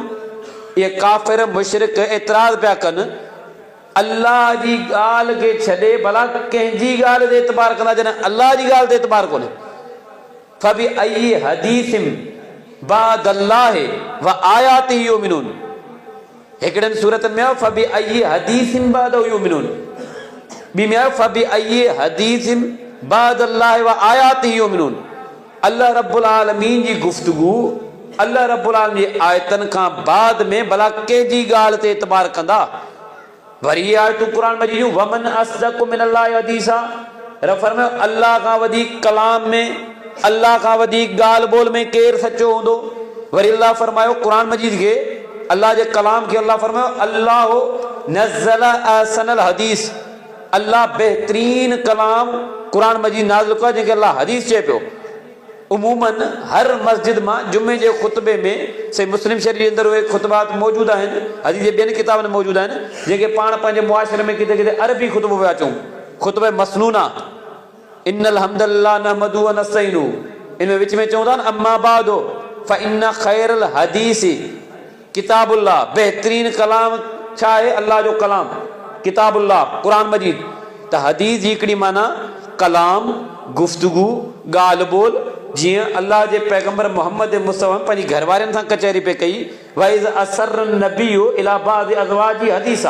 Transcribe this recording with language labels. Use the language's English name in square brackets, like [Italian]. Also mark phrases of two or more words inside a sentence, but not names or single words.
[Sindhi] ये काफ़िर मुशरिक एतिराज़ पिया कनि, अल्लाह जी ॻाल्हि खे छॾे भला कंहिंजी ॻाल्हि ते एतबार कंदा जॾहिं अल्लाह जी ॻाल्हि ते एतबार कोन्हे। [Arabic] فبأي حديث بعد الله وآياته يؤمنون. [Sindhi] हिकिड़नि सूरतनि में [Arabic] فبأي حديث بعده يؤمنون. [Sindhi] ॿी में [Arabic] فبأي حديث بعد الله وآياته يؤمنون. الله رب العالمين [Sindhi] जी गुफ़्तगू, [Arabic] الله رب العالمين [Sindhi] जी आयतन खां बाद में भला कंहिंजी ॻाल्हि ते एतबार कंदा। वरी ये आयतूं क़ुरान मजीद जूं [Arabic] ومن أصدق من الله حديثا. [Sindhi] रब फरमायो अल्लाह खां वधीक कलाम में, अल्लाह खां वधीक ॻाल्हि ॿोल में केरु सचो हूंदो। वरी अल्लाह फरमायो क़ुरान मजीद खे, अल्लाह जे कलाम खे अल्लाह फरमायो [Arabic] الله نزل أحسن الحديث. [Sindhi] अल्लाह बेहतरीन कलाम क़ुरान मजीद नाज़िल कयो जंहिंखे अल्लाह हदीस चए पियो। उमूमन हर मस्जिद मां जुमे जे ख़ुतबे में, से मुस्लिम शरीफ़ जे अंदरि उहे ख़ुतबात मौजूदु आहिनि, हदीस जे ॿियनि किताबनि में मौजूदु आहिनि, जेके पाण पंहिंजे मुआशरे में किथे किथे अरबी ख़ुतबो पिया चऊं। ख़ुतबे मसनूना, [Arabic] إن الحمد لله نحمده ونستعينه. [Sindhi] इन में विच में चऊं था न [Arabic] أما بعد فإن خير الحديث كتاب الله. [Sindhi] बेहतरीन कलाम छा आहे? अल्लाह जो कलाम, किताबुल्लाह, क़ुरान मजीद। त हदीस जी हिकिड़ी माना कलाम, गुफ़्तगू, ॻाल्हि ॿोल। जीअं अल्लाह जे पैगंबर मोहम्मद मुस्तफ़ा पंहिंजी घरवारनि सां कचहरी पे कई, [Arabic] وإذ أسر النبي إلى بعض أزواجه حديثا.